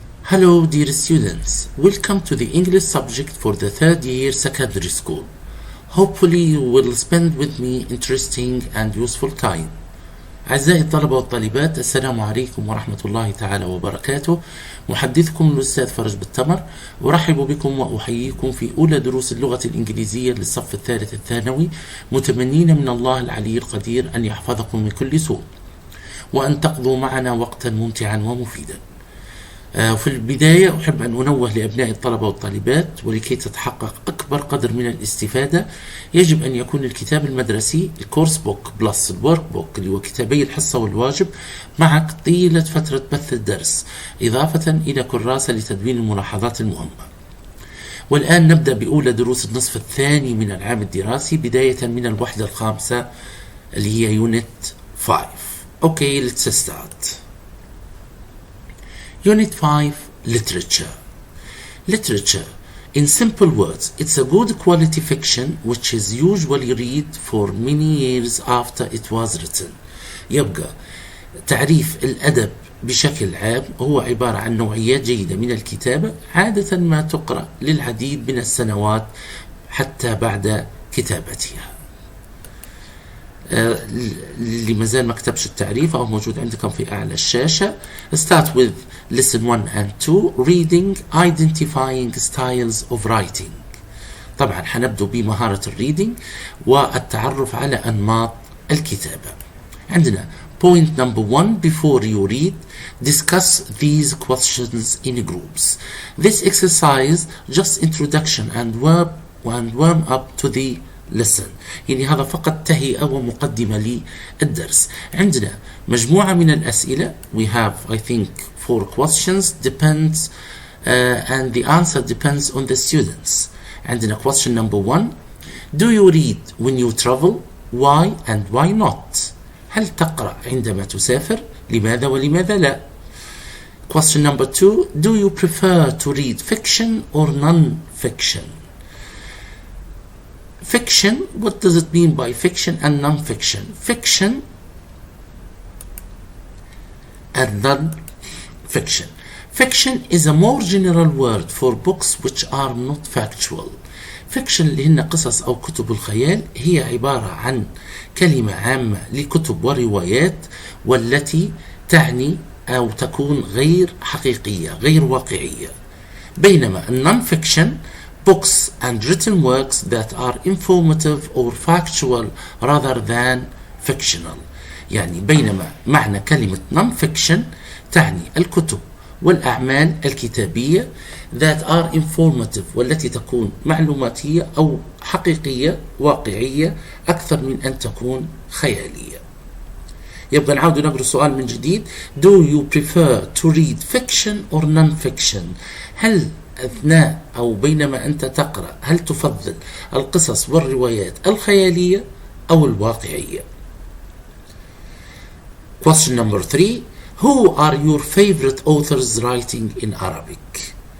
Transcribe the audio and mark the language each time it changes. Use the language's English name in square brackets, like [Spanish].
[English] Hello dear students, welcome to the English subject for the third year secondary school. Hopefully you will spend with me interesting and useful time. [Arabic] أعزائي الطلبة والطالبات، السلام عليكم ورحمة الله تعالى وبركاته. محدثكم الأستاذ فرج بالتمر، أرحب بكم وأحييكم في أولى دروس اللغة الإنجليزية للصف الثالث الثانوي، متمنين من الله العلي القدير أن يحفظكم من كل سوء وأن تقضوا معنا وقتا ممتعا ومفيدا. في البداية أحب أن أنوه لأبناء الطلبة والطالبات، ولكي تتحقق أكبر قدر من الاستفادة يجب أن يكون الكتاب المدرسي [English] الكورس book plus الورك بوك [Arabic] اللي هو كتابي الحصة والواجب معك طيلة فترة بث الدرس، إضافة إلى كراسة لتدوين الملاحظات المهمة. والآن نبدأ بأولى دروس النصف الثاني من العام الدراسي، بداية من الوحدة الخامسة اللي هي يونت 5. [English] Okay, let's start. Unit 5, Literature. Literature, in simple words, it's a good quality fiction which is usually read for many years after it was written. [Arabic] يبقى تعريف الأدب بشكل عام هو عبارة عن نوعيات جيدة من الكتابة، عادة ما تقرأ للعديد من السنوات حتى بعد كتابتها. اللي مازال ما كتبش التعريف أو موجود عندكم في أعلى الشاشة. [English] Start with lesson 1 and 2 reading identifying styles of writing. [Arabic] طبعا حنبدأ بمهارة الريدينج والتعرف على أنماط الكتابة. عندنا [English] point number 1, before you read discuss these questions in groups. This exercise just introduction and warm up to the lesson. [Arabic] يعني هذا فقط تهيئة ومقدمة للدرس. عندنا مجموعة من الأسئلة. [English] We have I think 4 questions depends and the answer depends on the students. [Arabic] عندنا [English] question number 1, do you read when you travel? Why and why not? [Arabic] هل تقرأ عندما تسافر؟ لماذا ولماذا لا؟ [English] Question number 2, do you prefer to read fiction or non-fiction? Fiction, what does it mean by fiction and non-fiction? Fiction and non-fiction. Fiction is a more general word for books which are not factual. [Arabic] Fiction اللي هن قصص أو كتب الخيال هي عبارة عن كلمة عامة لكتب وروايات والتي تعني أو تكون غير حقيقية غير واقعية. بينما [English] non-fiction books and written works that are informative or factual rather than fictional. [Arabic] يعني بينما معنى كلمة non-fiction تعني الكتب والأعمال الكتابية [English] that are informative [Arabic] والتي تكون معلوماتية أو حقيقية واقعية أكثر من أن تكون خيالية. يبقى نعود نقرأ السؤال من جديد. [English] Do you prefer to read fiction or non-fiction? [Arabic] هل أثناء أو بينما أنت تقرأ هل تفضل القصص والروايات الخيالية أو الواقعية؟ [English] Question number 3, who are your favorite authors writing in Arabic?